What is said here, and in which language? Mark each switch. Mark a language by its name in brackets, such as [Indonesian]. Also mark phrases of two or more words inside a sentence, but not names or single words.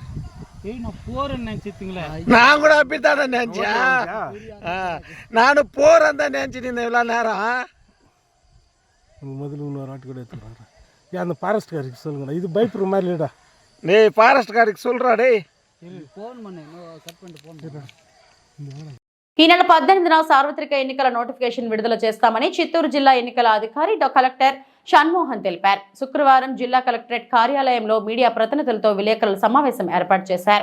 [Tamil] நான் போறேன்னு நினைச்சிட்டீங்களா? நான் கூட அப்படித்தானே நினைச்சேன். நானும் போறேன் தான் நினைச்சிட்டு இருந்தேன் இவ்வளோ நேரம். முதல்ல இன்னொரு ஆட்டு கூட எடுத்துக்கிறாங்க. ஏன் அந்த ஃபாரஸ்ட்காருக்கு சொல்லுங்கடா. இது பயப்படுற மாதிரி இல்லைடா. டேய் ஃபாரஸ்ட்காருக்கு சொல்கிறா டேய். ఫోన్ பண்ணு కట్ பண்ணிட்டு ఫోన్. [Telugu] ఈ నెల 18న సార్వత్రిక ఎన్నికల నోటిఫికేషన్ విడుదల చేస్తామని చిత్తూరు జిల్లా ఎన్నికల అధికారి కలెక్టర్ షణ్మోహన్ తెలిపారు. శుక్రవారం జిల్లా కలెక్టరేట్ కార్యాలయంలో మీడియా ప్రతినిధులతో విలేకరుల సమావేశం ఏర్పాటు చేశారు.